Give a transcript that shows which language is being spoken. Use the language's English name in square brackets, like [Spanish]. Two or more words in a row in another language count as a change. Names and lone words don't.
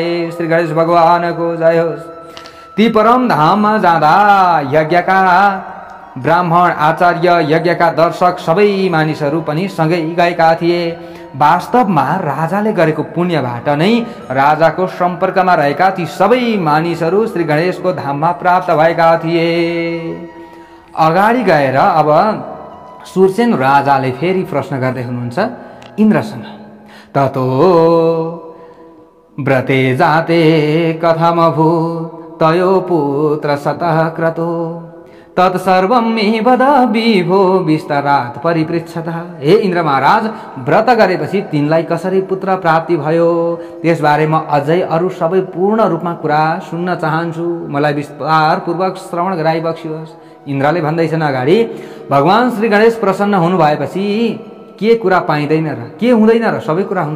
[Nepali] श्री गणेश भगवानको जय होस्। ती परम धाममा जाँदा यज्ञका ब्राह्मण, आचार्य, यज्ञका दर्शक सबै मानिसहरू पनि सँगै गएका थिए। वास्तवमा राजाले गरेको पुण्यबाट नै राजाको सम्पर्कमा रहेका ती सबै मानिसहरू श्री गणेशको धाममा प्राप्त भएका थिए। अगाडि गएर अब सुरसेन राजाले फेरि प्रश्न गर्दै हुनुहुन्छ इन्द्रसँग, [Sanskrit] ततो व्रते जाते कथमभूत् तयो पुत्र सतः क्रतो तत्सर्वं मे वद विभो विस्तरात् परिपृच्छतः। [Nepali] हे इन्द्र महाराज, व्रत गरेपछि तिनलाई कसरी पुत्र प्राप्ति भयो त्यसबारे म अझै अरू सबै पूर्ण रूपमा कुरा सुन्न चाहन्छु। मलाई विस्तारपूर्वक श्रवण गराइबक्सियोस्। इन्द्रले भन्दैछन् अगाडि, भगवान श्री गणेश प्रसन्न हुनु भएपछि के कुरा पाइँदैन र के हुँदैन र सबै कुरा हुन्छ।